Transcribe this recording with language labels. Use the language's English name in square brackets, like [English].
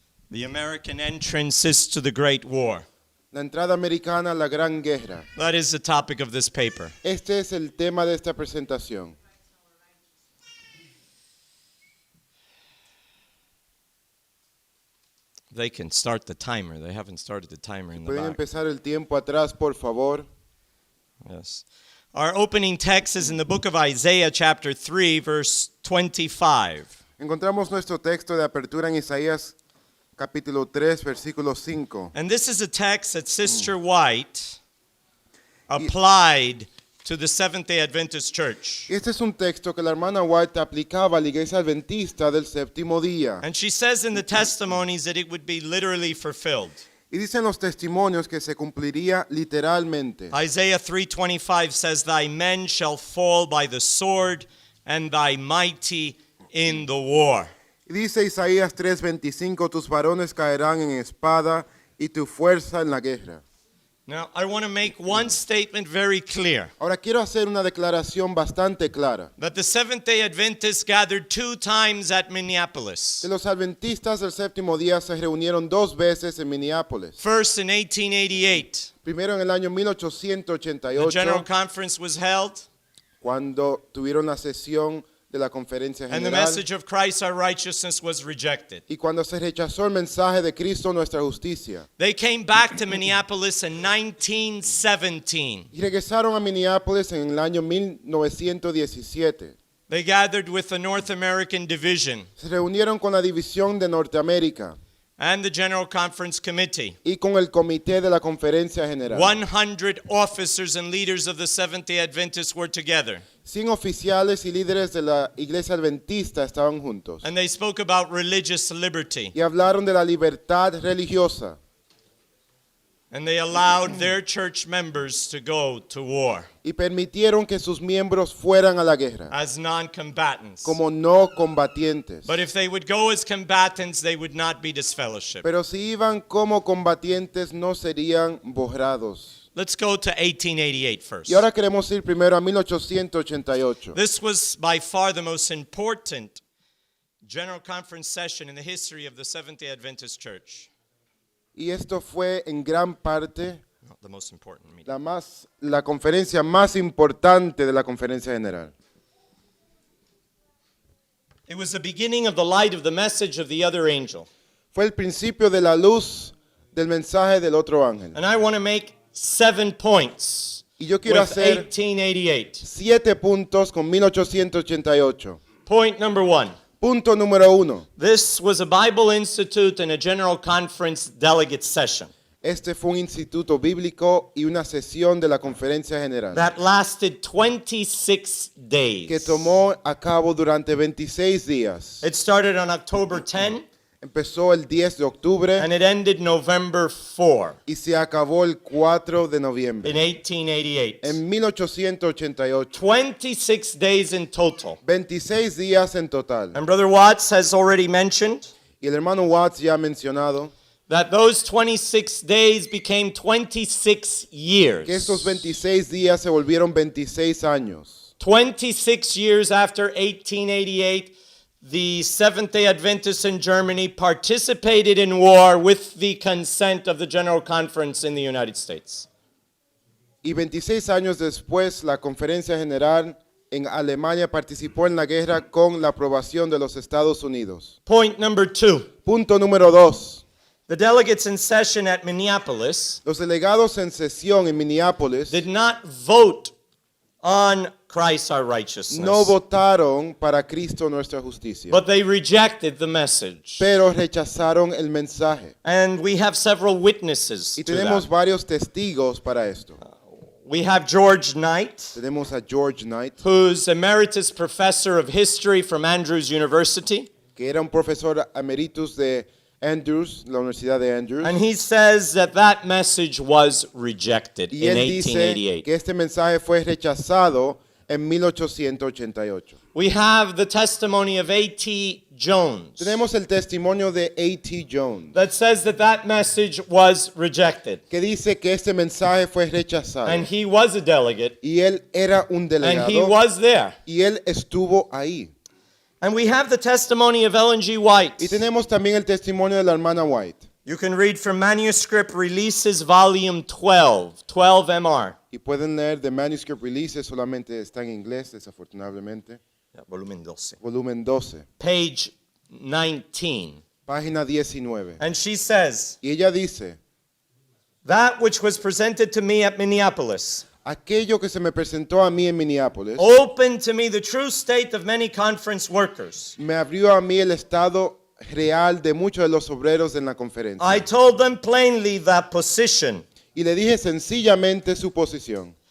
[English] The American entrances to the Great War. [Spanish] La entrada americana a la Gran Guerra. [English] That is the topic of this paper. [Spanish] Este es el tema de esta presentación. [English] They can start the timer. They haven't started the timer in the [Spanish] Pueden [English] back. [Spanish] empezar el tiempo atrás, por favor. [English] Yes. Our opening text is in the book of Isaiah, chapter 3, verse 25. [Spanish] Encontramos nuestro texto de apertura en Isaías capítulo 3, versículo 5. [English] And this is a text that Sister White applied to the Seventh-day Adventist Church. [Spanish] Este es un texto que la hermana White aplicaba a la iglesia adventista del séptimo día. [English] And she says in the testimonies that it would be literally fulfilled. [Spanish] Y dicen los testimonios que se cumpliría literalmente. [English] Isaiah 3:25 says, "Thy men shall fall by the sword, and thy mighty in the war." [Spanish] Y dice Isaías 3:25, tus varones caerán en espada y tu fuerza en la guerra. [English] Now, I want to make one statement very clear. [Spanish] Ahora quiero hacer una declaración bastante clara. [English] That the Seventh-day Adventists gathered 2 times at Minneapolis. [Spanish] Que los adventistas del séptimo día se reunieron 2 veces en Minneapolis. [English] First in 1888, [Spanish] Primero en el año [English] the General [Spanish] 1888, [English] Conference was held, [Spanish] cuando tuvieron la sesión de la conferencia [English] and the [Spanish] general. [English] message of Christ our righteousness was rejected. [Spanish] Y cuando se rechazó el mensaje de Cristo nuestra justicia. [English] They came back to Minneapolis in 1917. [Spanish] Y regresaron a Minneapolis en el año 1917. [English] They gathered with the North American Division [Spanish] Se reunieron con la división de Norteamérica [English] and the General Conference Committee. [Spanish] y con el comité de la conferencia general. [English] 100 officers and leaders of the Seventh-day Adventists were together. [Spanish] 100 oficiales y líderes de la iglesia adventista estaban juntos. [English] And they spoke about religious liberty. [Spanish] Y hablaron de la libertad religiosa. [English] And they allowed their church members to go to war [Spanish] Y permitieron que sus miembros fueran a la guerra [English] as non-combatants. [Spanish] como no combatientes. [English] But if they would go as combatants, they would not be disfellowshipped. [Spanish] Pero si iban como combatientes no serían borrados. [English] Let's go to 1888 first. [Spanish] Y ahora queremos ir primero a 1888. [English] This was by far the most important General Conference session in the history of the Seventh-day Adventist Church. [Spanish] Y esto fue en gran parte [English] Not the most important meeting. [Spanish] la conferencia más importante de la conferencia general. [English] It was the beginning of the light of the message of the other angel. [Spanish] Fue el principio de la luz del mensaje del otro ángel. [English] And I want to make 7 points [Spanish] Y yo quiero [English] with [Spanish] hacer [English] 1888. [Spanish] 7 puntos con 1888. [English] Point number 1. [Spanish] Punto número 1. [English] This was a Bible Institute and a General Conference delegate session [Spanish] Este fue un instituto bíblico y una sesión de la conferencia general [English] that lasted 26 [Spanish] que [English] days. [Spanish] tomó a cabo durante 26 días. [English] It started on October 10 [Spanish] Empezó el 10 de octubre [English] and it ended November 4 [Spanish] y se acabó el 4 de noviembre. [English] in 1888. [Spanish] En 1888. [English] 26 days in total. [Spanish] 26 días en total. [English] And Brother Watts has already mentioned [Spanish] Y el hermano Watts ya ha mencionado [English] that those 26 days became 26 years. [Spanish] que estos 26 días se volvieron 26 años. [English] 26 years after 1888, the Seventh-day Adventists in Germany participated in war with the consent of the General Conference in the United States. [Spanish] Y 26 años después, la conferencia general en Alemania participó en la guerra con la aprobación de los Estados Unidos. [English] Point number 2. [Spanish] Punto número 2. [English] The delegates in session at Minneapolis [Spanish] Los delegados en sesión en Minneapolis [English] did not vote on Christ our righteousness, [Spanish] no votaron para Cristo nuestra justicia, [English] but they rejected the message. [Spanish] pero rechazaron el mensaje. [English] And we have several witnesses [Spanish] Y [English] to [Spanish] tenemos [English] that. [Spanish] varios testigos para esto. [English] We have George Knight, [Spanish] Tenemos a George Knight, [English] who's emeritus professor of history from Andrews University. [Spanish] que era un profesor emeritus de Andrews, la Universidad de Andrews. [English] And he says that that message was rejected [Spanish] Y [English] in [Spanish] él dice [English] 1888. [Spanish] que este mensaje fue rechazado en 1888. [English] We have the testimony of A.T. Jones [Spanish] Tenemos el testimonio de A.T. Jones, [English] that says that message was rejected. [Spanish] que dice que este mensaje fue rechazado. [English] And he was a delegate, [Spanish] Y él era un [English] and he [Spanish] delegado [English] was there. [Spanish] y él estuvo ahí. [English] And we have the testimony of Ellen G. White. [Spanish] Y tenemos también el testimonio de la hermana White. [English] You can read from Manuscript Releases, Volume 12, 12 MR. [Spanish] Y pueden leer The Manuscript Releases, solamente está en inglés, desafortunadamente. Volumen 12. Volumen 12, [English] Page 19. [Spanish] página 19. [English] And she says, [Spanish] Y ella dice, [English] that which was presented to me at Minneapolis [Spanish] aquello que se me presentó a mí en Minneapolis, [English] opened to me the true state of many conference workers. [Spanish] me abrió a mí el estado real de muchos de los obreros en la conferencia. [English] I told them plainly that position [Spanish] Y le dije sencillamente su posición.